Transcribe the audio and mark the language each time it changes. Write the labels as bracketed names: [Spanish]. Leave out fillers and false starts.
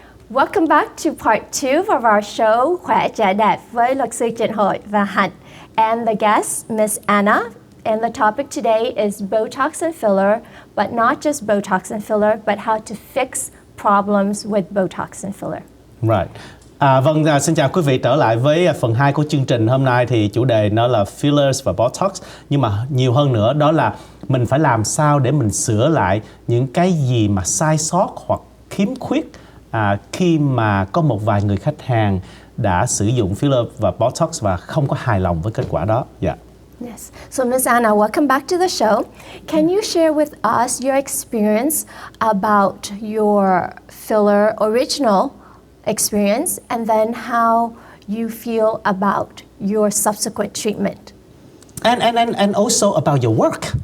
[English] Welcome back to part 2 of our show Khoe Tre Dep [Vietnamese] với luật sư [English] Trinh Hoi và Hạnh. And the guest, Miss Anna. And the topic today is Botox and filler, but not just Botox and filler, but how to fix problems with Botox and filler. Right. [Vietnamese] Xin chào quý vị, trở lại với phần 2 của chương trình. Hôm nay thì chủ đề nó là fillers và Botox. Nhưng mà nhiều hơn nữa đó là mình phải làm sao để mình sửa lại những cái gì mà sai sót hoặc khiếm khuyết khi mà có một vài người khách hàng đã sử dụng filler và Botox và không có hài lòng với kết quả đó. [English] Yeah. Yes. So, Ms. Anna, welcome back to the show. Can you share with us your experience about your filler original experience and then how you feel about your subsequent treatment? And also about your work.